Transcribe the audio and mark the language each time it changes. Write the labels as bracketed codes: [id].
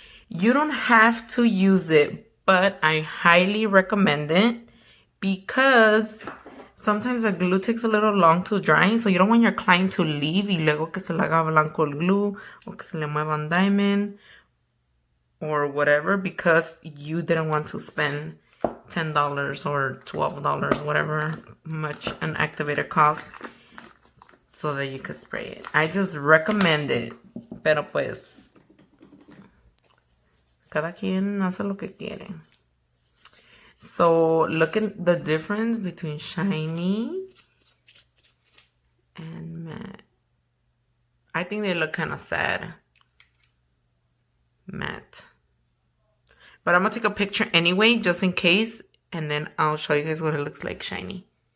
[en] You don't have to use it, but I highly recommend it because sometimes the glue takes a little long to dry, so you don't want your client to leave [es] y luego que se le haga blanco el glue o que se le mueva un diamond [en] or whatever because you didn't want to spend $10 or $12, whatever much an activator costs, so that you could spray it. I just recommend it, [es] pero pues cada quien hace lo que quiere. [en] So look at the difference between shiny and matte. I think they look kind of sad. Matte. But I'm going to take a picture anyway, just in case. And then I'll show you guys what it looks like shiny.